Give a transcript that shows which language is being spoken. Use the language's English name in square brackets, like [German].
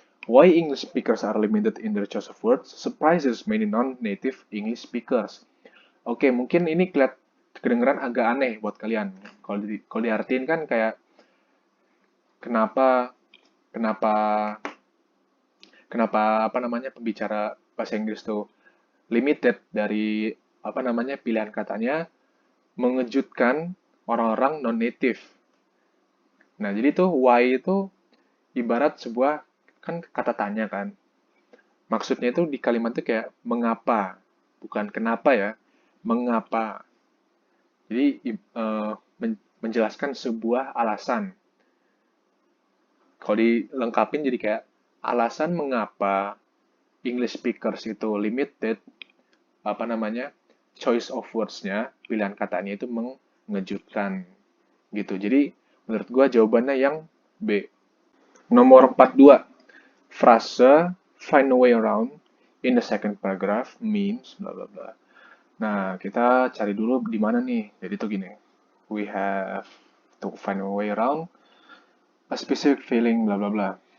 [English] Why English speakers are limited in their choice of words surprises many non-native English speakers. [Indonesian] Oke, mungkin ini kedengeran agak aneh buat kalian. Kalau diartiin kan kayak kenapa kenapa kenapa pembicara bahasa Inggris tuh limited dari pilihan katanya mengejutkan orang-orang non-native. Nah, jadi tuh why itu ibarat sebuah kan kata tanya kan. Maksudnya itu di kalimat itu kayak mengapa, bukan kenapa ya, mengapa. Jadi menjelaskan sebuah alasan. Kalau dilengkapin jadi kayak alasan mengapa English speakers itu [English] limited choice of words- [Indonesian] nya, pilihan katanya itu mengejutkan gitu. Jadi menurut gua jawabannya yang B. Nomor 42. [English] Frase find a way around in the second paragraph means bla bla bla. [Indonesian] Nah, kita cari dulu di mana nih. Jadi tuh gini. [English] We have to find a way around a specific feeling bla bla [Indonesian] bla.